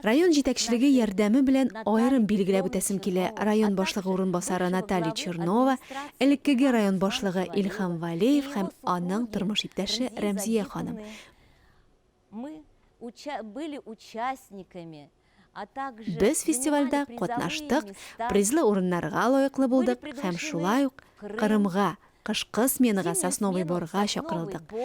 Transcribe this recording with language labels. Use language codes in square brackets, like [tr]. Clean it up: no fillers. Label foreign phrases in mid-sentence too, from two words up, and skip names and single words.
[tt] Район җитәкчелеге ярдәме белән аерым билгеләп үтәсем килә. Район башлыгы урынбасары Наталья Чернова, элеккеге район башлыгы Илһам Валеев һәм аның тормыш иптәше Рәмзия ханым. [ru] Мы были участниками. [tt] Без фестивальдә катнаштык, призлы урыннарга лаеклы булдык һәм шулай ук Кырымга, кышкы сменага Сосновый Борга чакырылдык.